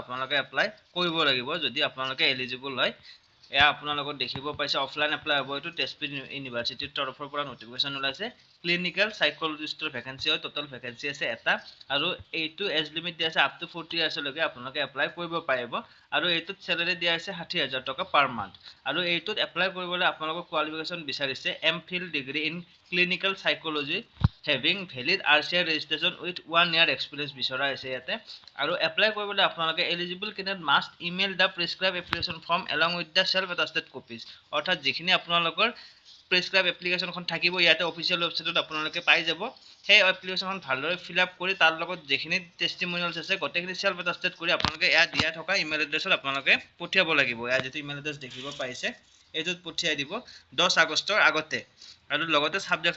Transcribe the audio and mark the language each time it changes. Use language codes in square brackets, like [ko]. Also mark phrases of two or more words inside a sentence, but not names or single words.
[as] আপোনালোকে এপ্লাই কৰিব লাগিব যদি আপোনালোকে এলিজিবল হয় এয়া আপোনালোকে দেখিব পাইছে [en] offline apply [as] হ'ব এটো তেজপুৰ ইউনিভাৰ্চিটিৰ তৰফৰ পৰা নটিফিকেশন ওলাইছে [en] clinical psychologistৰ vacancy [as] হয় [en] total vacancy [as] আছে এটা আৰু এইটো [en] age limit [as] দিয়া আছে [en] up to 40 years [as] লৈকে আপোনালোকে এপ্লাই কৰিব পাৰিব আৰু এইটোত স্যালাৰি দিয়া আছে 60000 টকা পাৰ মান্থ আৰু এইটোত এপ্লাই কৰিবলৈ আপোনালোকৰ কোৱালিফিকেশন বিচাৰিছে [en] MPhil degree in clinical psychology having valid RCI registration with 1 year experience [as] বিচৰা আছে ইয়াতে আৰু এপ্লাই কৰিবলৈ আপোনালোকে [en] eligible candidate must email the prescribed application form along with the self attested copies [as] অৰ্থাৎ যিখিনি আপোনালোকৰ প্ৰেসক্ৰাইব এপ্লিকেশনখন থাকিব ইয়াতে [en] official websiteত [as] আপোনালোকে পাই যাব সেই এপ্লিকেশনখন ভালদৰে [en] fill up [as] কৰি তাৰ লগত যিখিনি টেষ্টিমনিয়েলছ আছে গোটেইখিনি [en] self attested [as] কৰি আপোনালোকে এয়া দিয়া থকা [en] email addressত [as] আপোনালোকে পঠিয়াব লাগিব এয়া যেটো [en] email address [as] দেখিব পাইছে এইটোত পঠিয়াই দিব 10 আগষ্টৰ আগতে আৰু লগতে সাবজেক্টটো